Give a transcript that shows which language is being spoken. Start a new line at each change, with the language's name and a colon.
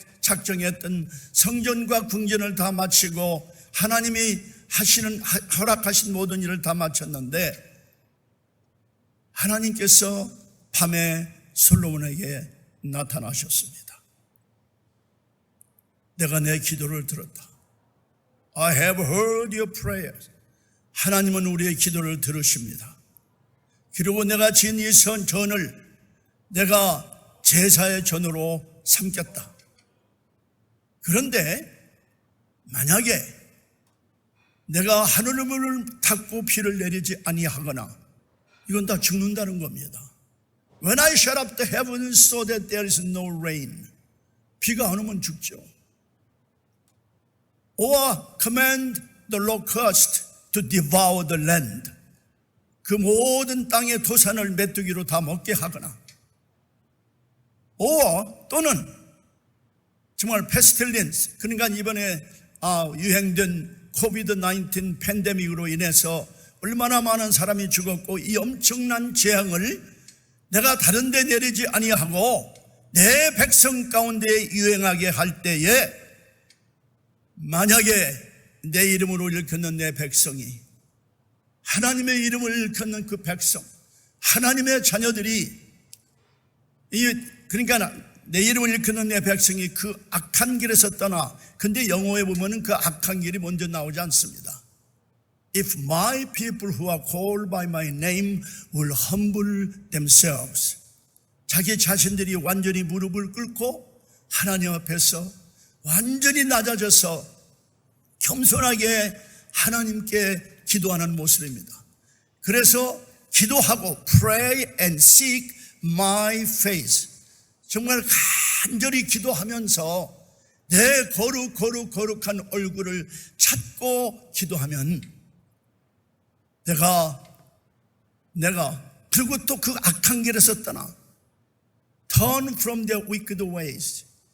Korean: 작정했던 성전과 궁전을 다 마치고 하나님이 허락하신 모든 일을 다 마쳤는데 하나님께서 밤에 솔로몬에게 나타나셨습니다. 내가 내 기도를 들었다.
English: I have heard your prayers.
Korean: 하나님은 우리의 기도를 들으십니다. 그리고 내가 지은 이 전을 내가 제사의 전으로 삼겠다. 그런데 만약에 내가 하늘의 문을 닫고 비를 내리지 아니하거나 이건 다 죽는다는 겁니다.
English: When I shut up the heavens so that there is no rain.
Korean: 비가 안 오면 죽죠.
English: Or command the locust to devour the land.
Korean: 그 모든 땅의 토산을 메뚜기로 다 먹게 하거나 또는 정말 pestilence, 그러니까 이번에 유행된 코비드-19 팬데믹으로 인해서 얼마나 많은 사람이 죽었고 이 엄청난 재앙을 내가 다른 데 내리지 아니하고 내 백성 가운데 유행하게 할 때에 만약에 내 이름으로 일컫는 내 백성이 하나님의 이름을 일컫는 그 백성, 하나님의 자녀들이 그러니까 내 이름을 일컫는 내 백성이 그 악한 길에서 떠나, 근데 영어에 보면은 그 악한 길이 먼저 나오지 않습니다.
English: If my people who are called by my name will humble themselves.
Korean: 자기 자신들이 완전히 무릎을 꿇고 하나님 앞에서 완전히 낮아져서 겸손하게 하나님께 기도하는 모습입니다. 그래서 기도하고
English: pray and seek my face.
Korean: 정말 간절히 기도하면서 내 거룩한 얼굴을 찾고 기도하면 내가 그리고 또 그 악한 길에서 떠나
English: turn from their wicked ways.